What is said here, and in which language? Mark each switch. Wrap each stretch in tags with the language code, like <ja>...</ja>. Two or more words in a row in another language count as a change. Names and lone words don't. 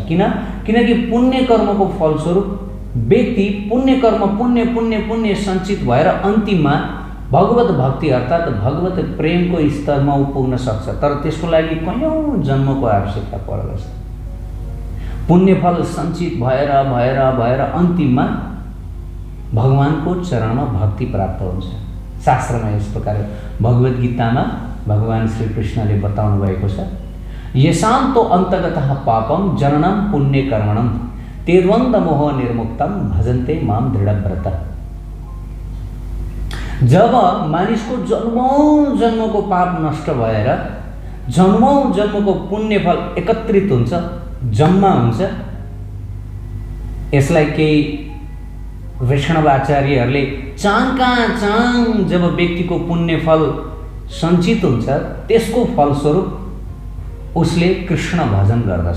<ne>किनकि पुण्य कर्मको फलस्वरूप व्यक्ति पुण्य कर्म पुण्य पुण्य पुण्य सञ्चित भएर अन्तिममा भगवत भक्ति अर्थात् भगवत प्रेमको स्तरमा पुग्न सक्छ, तर त्यसको लागि कयौँ जन्मको आवश्यकता पर्दछ। पुण्य फल सञ्चित भएर भएर भएर अन्तिममा भगवानको चरणमा भक्ति प्राप्त हुन्छ। शास्त्रमा यस प्रकार भगवद् गीतामा भगवान श्री कृष्णले बताउनु भएको छ,</ne> <sa>येषान्तो अन्तगतः पापम जननम पुण्य कर्मणम ते द्वन्द मोह निर्मुक्तम भजन्ते माम दृढव्रत।</sa> <ne>जब मानिसको जन्मौं जन्मको पाप नष्ट भएर जन्मौं जन्मको पुण्य फल एकत्रित हुन्छ, जम्मा हुन्छ, यसलाई केही वैष्णवाचार्यहरूले चाङ जब व्यक्तिको पुण्य फल सञ्चित हुन्छ त्यसको फलस्वरूप उसले कृष्ण भजन गर्दछ।</ne>